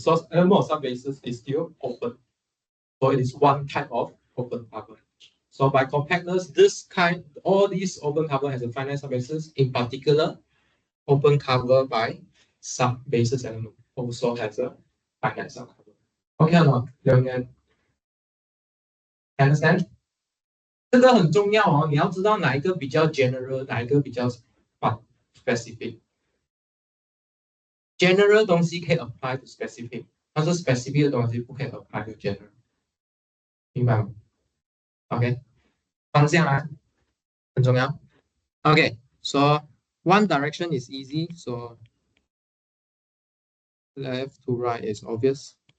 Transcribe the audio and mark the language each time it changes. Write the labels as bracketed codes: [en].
[en] So element of subbasis is still open. So it is one type of open cover. So by compactness, all these open cover has a finite subbasis. In particular, open cover by subbasis element also has a finite subcover. Okay or not? You understand? [zh] 这个很重要哦，你要知道哪一个比较 general，哪一个比较 specific。 general 东西可以 [en] apply to specific， [zh] 但是 specific 的东西不可以 [en] apply to general， [zh] 明白吗 ？OK，方向啊，很重要。 [en] Okay, so one direction is easy, so left to right is obvious.